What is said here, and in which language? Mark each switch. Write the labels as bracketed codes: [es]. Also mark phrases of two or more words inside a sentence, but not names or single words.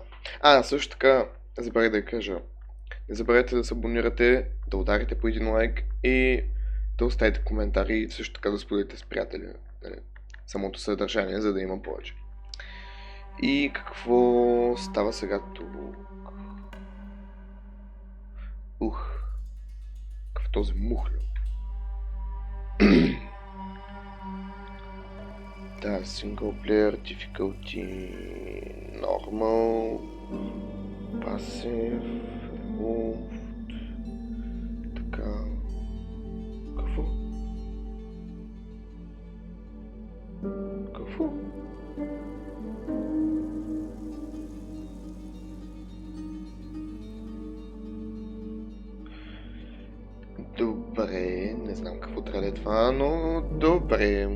[bg] Също така, забравих да я кажа. Не забравяйте да се абонирате, да ударите по един лайк и да оставите коментари и също така да споделите с приятели, нали, самото съдържание, за да има повече. И какво става сега тук? Какъв този мухлю. Да, [en] single player, difficulty, normal, passive, moved, [bg] така, какво? Добре, не знам какво трябва да е това, но добре.